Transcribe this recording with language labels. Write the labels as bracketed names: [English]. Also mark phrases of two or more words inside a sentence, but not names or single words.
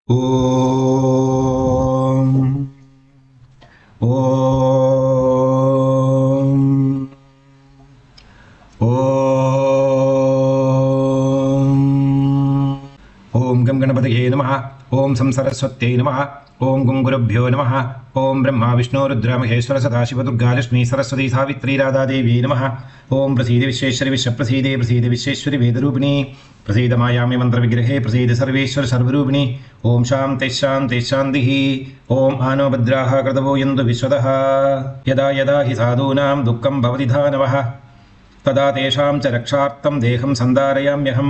[Sanskrit] ॐ ॐ ॐ ॐ गं गणपतये नमः. ॐ सं सरस्वत्यै नमः। ॐ गुं गुरुभ्यो नमः. ॐ ब्रह्मा विष्णु रुद्र महेश्वर सदाशिव दुर्गा लक्ष्मी सरस्वती सावित्री राधा देवी नमः. ॐ प्रसीद विश्वेश्वरि विश्वप्रसीदे प्रसीद विश्वेश्वरि वेदरूपिणि प्रसीद मायामि मंत्र विग्रहे प्रसीद सर्वेश्वर सर्वरूपिणी. ओम शांति शांति शांति. ओम आनो भद्राः कृतवो यन्तु विश्वतः. यदा यदा हि साधूनां दुःखं भवति धानवः तदा तेषां च रक्षार्थं देहं सन्धारयाम्यहम्.